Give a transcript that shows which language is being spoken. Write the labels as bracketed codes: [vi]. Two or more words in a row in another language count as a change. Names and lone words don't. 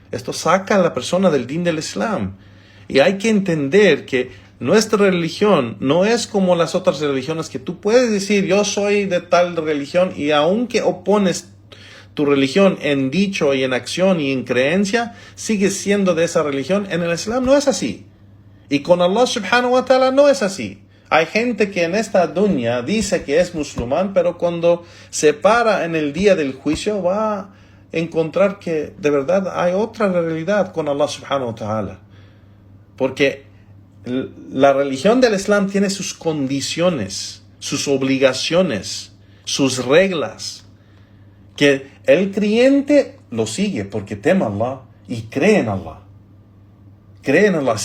[es] Esto saca a la persona del din del Islam. Y hay que entender que nuestra religión no es como las otras religiones, que tú puedes decir yo soy de tal religión y aunque opones tu religión en dicho y en acción y en creencia, sigues siendo de esa religión. En el Islam no es así. Y con Allah [ar] سبحانه وتعالى [es] no es así. Hay gente que en esta dunya dice que es musulmán, pero cuando se para en el día del juicio va a encontrar que de verdad hay otra realidad con Allah [ar] سبحانه وتعالى. [es] Porque la religión del Islam tiene sus condiciones, sus obligaciones, sus reglas, que el creyente lo sigue porque teme a Allah y cree en Allah. Cree en Allah.